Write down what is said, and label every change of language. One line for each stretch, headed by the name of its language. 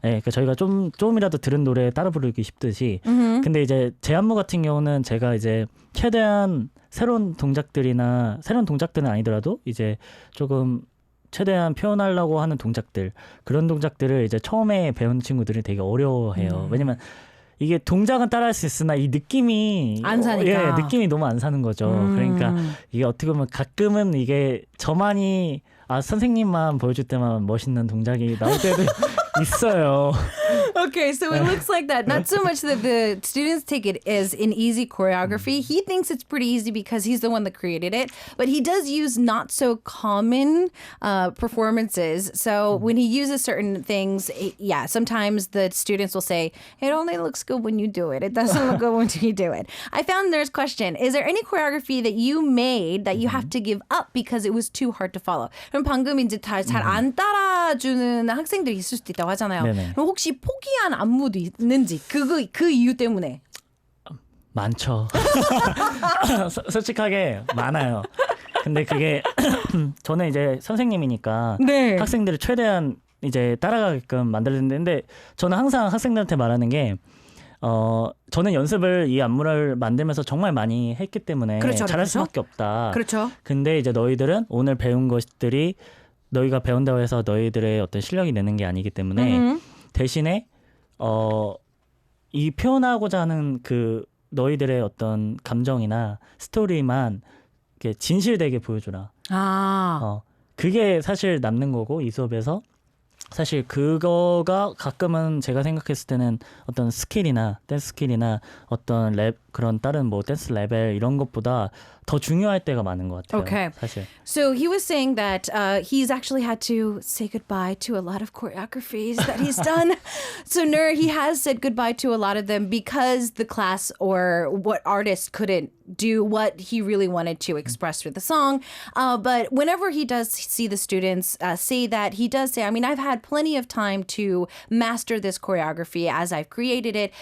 Korean: 네, 그러니까 저희가 조금이라도 들은 노래 따라 부르기 쉽듯이. 근데 이제 제 안무 같은 경우는 제가 이제 최대한 새로운 동작들은 아니더라도 이제 조금 최대한 표현하려고 하는 동작들, 그런 동작들을 이제 처음에 배운 친구들이 되게 어려워해요. 왜냐면 이게 동작은 따라할 수 있으나 이 느낌이 안 사니까. 느낌이 너무 안 사는 거죠. 그러니까 이게 어떻게 보면 가끔은 이게 저만이 선생님만 보여줄 때만 멋있는 동작이 나올 때도 있어요.
English: Okay, so it looks like that. Not so much that the students take it as an easy choreography. He thinks it's pretty easy because he's the one that created it. But he does use not so common performances. So when he uses certain things, sometimes the students will say, it only looks good when you do it. It doesn't look good when you do it. I found there's a question. Is there any choreography that you made that you have to give up because it was too hard to follow?
Korean: 그럼 방금 이제 잘 안 따라주는 학생들이 있을 수도 있다고 하잖아요. 네네. 그럼 혹시 포기한 안무도 있는지 그 이유 때문에 많죠. 솔직하게 많아요. 근데 그게 저는 이제 선생님이니까 네. 학생들을 최대한 이제 따라가게끔 만들었는데 근데 저는 항상 학생들한테 말하는 게 저는 연습을 이 안무를 만들면서 정말 많이 했기 때문에 그렇죠, 잘할 그렇죠. 수밖에 없다. 그렇죠. 근데 이제 너희들은 오늘 배운 것들이 너희가 배운다고 해서 너희들의 어떤 실력이 되는 게 아니기 때문에 대신에 이 표현하고자 하는 그 너희들의 어떤 감정이나 스토리만 이렇게 진실되게 보여주라. 그게 사실 남는 거고 이 수업에서 사실 그거가 가끔은 제가 생각했을 때는 어떤 스킬이나 댄스 스킬이나 어떤 그런 다른 뭐 댄스 레벨 이런 것보다 더 중요할 때가 많은 것 같아요.
English: Okay.
Korean: 사실.
English: So he was saying that he's actually had to say goodbye to a lot of choreographies that he's done. So Nur, he has said goodbye to a lot of them because the class or what artist couldn't do what he really wanted to express through the song. But whenever he does see the students say that, he does say, I mean, I've had plenty of time to master this choreography as I've created it.